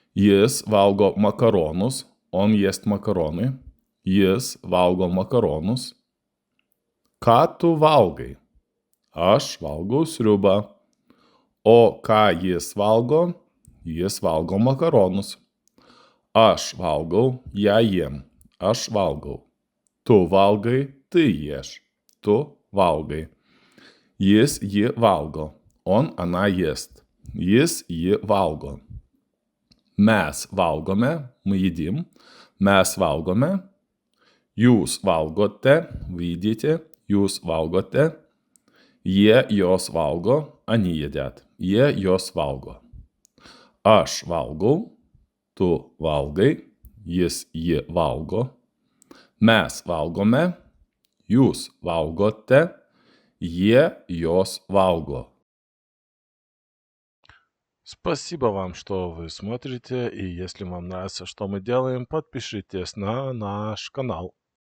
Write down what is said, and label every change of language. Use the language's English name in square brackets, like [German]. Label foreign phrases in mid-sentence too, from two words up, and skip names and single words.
[Lithuanian] Jis valgo makaronus. [Russian] Он ест макароны. [Lithuanian] Jis valgo makaronus. Ką tu valgai? Aš valgau sriubą. O ką jis valgo? Jis valgo makaronus. Aš valgau, [Russian] я ем. [Lithuanian] Aš valgau. Tu valgai, [Russian] ты ешь. [Lithuanian] Tu valgai. Jis jį valgo. [Russian] Он, она ест. [Lithuanian] Jis jį valgo. Mes valgome, [Russian] мы едим. [Lithuanian] Mes valgome. Jūs valgote, [Russian] вы едите. [Lithuanian] Jūs valgote. Jie jos valgo, [Russian] они едят. [Lithuanian] Jie jos valgo. Aš valgau, tu valgai, jis ji valgo. Mes valgome, jūs valgote, jie jos valgo. [Russian] Спасибо вам, что вы смотрите, и если вам нравится, что мы делаем, подпишитесь на наш канал.